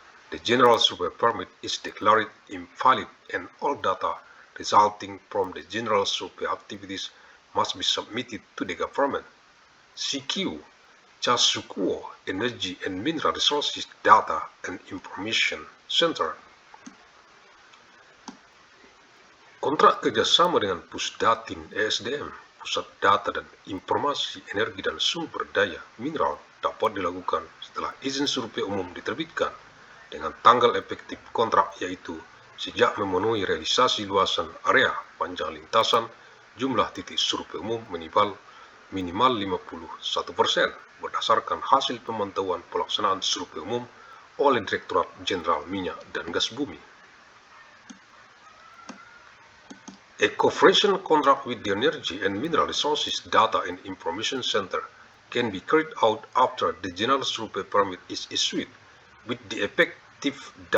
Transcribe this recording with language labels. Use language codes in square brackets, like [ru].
[en] the general survey permit is declared invalid, and all data resulting from the general survey activities must be submitted to the government, CQ, Casukuo Energy and Mineral Resources Data and Information Center. [id] Kontrak kerjasama dengan Pusdatin ESDM, Pusat Data dan Informasi Energi dan Sumber Daya Mineral, dapat dilakukan setelah izin survei umum diterbitkan dengan tanggal efektif kontrak, yaitu sejak memenuhi realisasi luasan area panjang lintasan jumlah titik survei umum minimal 51% berdasarkan hasil pemantauan pelaksanaan survei umum oleh Direktorat Jenderal Minyak dan Gas Bumi. [en] A cooperation contract with the Energy and Mineral Resources Data and Information Center can be carried out after the General Survey Permit is issued, with the effective